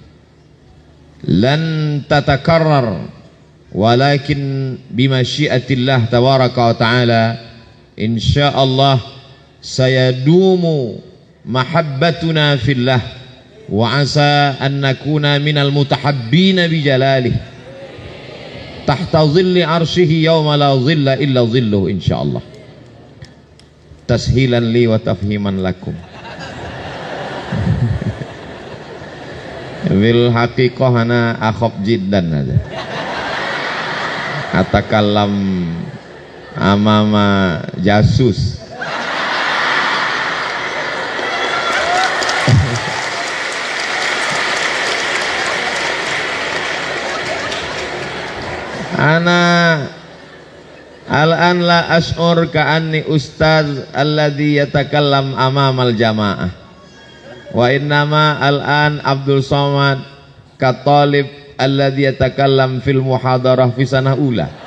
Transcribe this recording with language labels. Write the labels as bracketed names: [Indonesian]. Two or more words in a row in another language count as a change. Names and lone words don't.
[Arabic] لن تتكرر ولكن بمشيئة الله تبارك وتعالى إن شاء الله سيدوم محبتنا في الله وعسى أن نكون من المتحابين بجلاله تحت ظل عرشه يوم لا ظل إلا ظله إن شاء الله. تسهيلا لي وتفهيما لكم. بالحقيقة أنا أخاف جدا أجا أتكلم أمام جاسوس. أنا الآن لا أشعر كأني أستاذ الذي يتكلم أمام الجماعة وإنما الآن Abdul Somad كطالب الذي يتكلم في المحاضرة في سنة أولى.